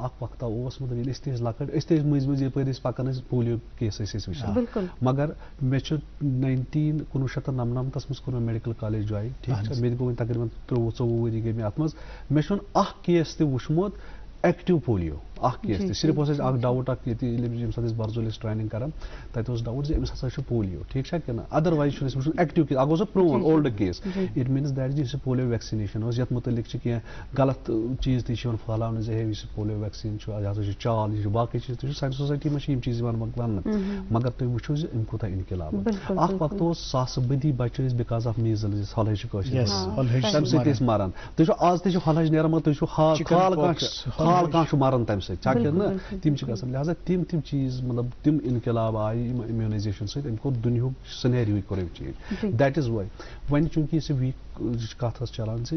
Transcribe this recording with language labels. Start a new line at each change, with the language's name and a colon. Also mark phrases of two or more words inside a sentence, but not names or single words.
Kashmiri: اکھ وقتہ اوس مطلب ییٚلہِ أسۍ تہِ ٲسۍ لۄکٕٹۍ أسۍ تہِ ٲسۍ مٔنٛزۍ مٔنٛزۍ یپٲرۍ ٲسۍ پکان ٲسۍ پولیو کیس ٲسۍ أسۍ وٕچھان. مگر مےٚ چھُ 1999 منٛز کوٚر مےٚ
English: medical college
Kashmiri: جوین ٹھیک چھا مےٚ تہِ گوٚو وۄنۍ تقریٖبن 23-24 ؤری گٔے مےٚ اتھ منٛز. مےٚ چھُنہٕ اکھ کیس تہِ وٕچھمُت
English: active polio
Kashmiri: اخ کیس صرف اس اخ ڈاؤٹ اخ یم سات برزولس ٹریننگ کران تت اس ڈاؤٹ امس ہسا چھ پولیو ٹھیک چھا کہ ادروائز چھ وچھن
English: active case
Kashmiri: اگو پرون
English: old case it means that the polio vaccination
Kashmiri: اس یت متعلق چھ کینٛہہ غلط چیز تہ چھ پھہلاونہٕ زِ ہے
English: polio vaccine
Kashmiri: چھ یہ ہسا چھ چال یہ باقی چیز تہ سانہِ سوسائٹی منٛز یم چیز وننہٕ مگر تُہۍ وٕچھو زِ ام کوتاہ انقلاب اکھ وقت اوس ساسہٕ بٔدی بچہِ ٲسۍ
English: because of measles
Kashmiri: ہۄلہٕ چھِ کٲشِر تمہِ سۭتۍ ٲسۍ مران تُہۍ چھو آز تہِ چھُ ہۄلہٕ نیران مگر تُہۍ چھو حال کانٛہہ چھُ مران تمہِ سۭتۍ چھا کہِ نہٕ تِم چھِ گژھان لہذا تِم چیٖز مطلب تِم انقلاب آیہِ یِم امیونایزیشن سۭتۍ أمۍ کوٚر دُنیہُک سِنیریوٕے کوٚر أمۍ چینج
English: that is why
Kashmiri: وۄنۍ چوٗنٛکہِ یُس یہِ ویٖک کتھ ٲس چلان زِ